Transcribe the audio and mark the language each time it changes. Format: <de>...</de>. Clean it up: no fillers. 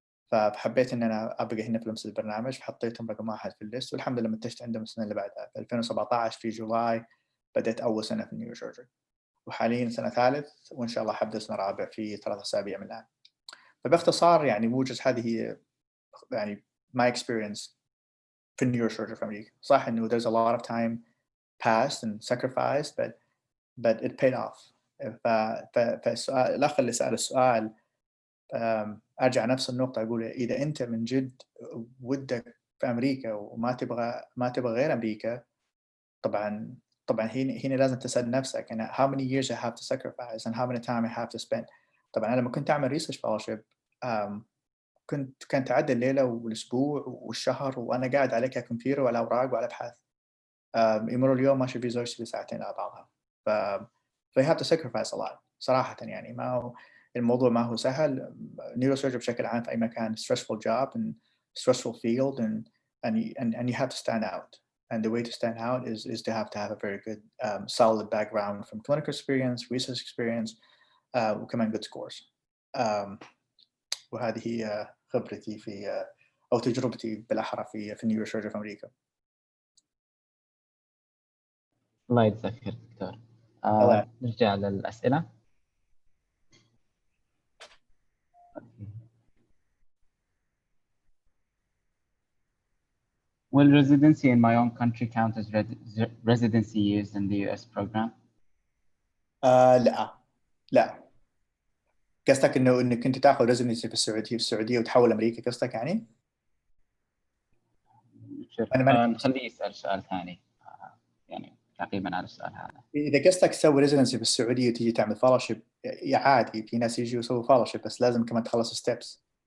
<ar>فحبيت ان انا ابقى هنا في نفس البرنامج، فحطيتهم رقم 1 في الليست، والحمد لله منتجت عندهم السنه اللي بعدها في 2017 في جولاي بدأت اول سنه في النيوروسيرجري، وحاليا سنه ثالث وان شاء الله حبدا سنه رابع في 3 أسابيع من الان. فباختصار يعني موجز هذه هي يعني</ar> <en>my experience</en> <ar>في النيوروسيرجري في امريكا. صح انه</ar> <en>there's a lot of time passed and sacrificed but it paid off.</en> <ar>فالسؤال الاخ اللي سأل السؤال ارجع نفس النقطه، اقول اذا انت من جد ودك في امريكا وما تبغى غير امريكا، طبعا طبعا هنا لازم تسأل نفسك أنا</ar> <en>how many years I have to sacrifice and how many time I have to spend.</en> <ar>طبعا أنا لما كنت أعمل research fellowship كان تعدي الليلة والأسبوع والشهر وأنا قاعد على كمبيوتر وعلى أوراق وعلى أبحاث. يمر اليوم ماشي فيه زوجتي بساعتين على بعضها. ف</ar> <en>you have to sacrifice a lot</en> <ar>صراحة يعني ما هو الموضوع ما هو سهل.</ar> <en>Neurosurgery</en> <ar>بشكل عام في أي مكان</ar> <en>stressful job and stressful field and you have to stand out. And the way to stand out is to have a very good solid background from clinical experience, research experience,</en> <ar>وكمان</ar> <en>good scores.</en> <ar>وهذه هي خبرتي في أو تجربتي بالأحرى في النيوروسيرجري في أمريكا. الله يجزاك خير دكتور. نرجع للأسئلة.</ar> <en>Will residency in my own country count as residency years in the US program?</en> <ar>لا. قصدك انك انت تاخذ ريزيدنسي في السعوديه وتحول امريكا قصدك يعني؟ نخليه يسال سؤال ثاني يعني تعقيبا على السؤال هذا. اذا قصدك تسوي ريزيدنسي في السعوديه وتيجي تعمل فellowship عادي في ناس يجوا يسووا fellowship بس لازم كمان تخلص ستيبس.</ar>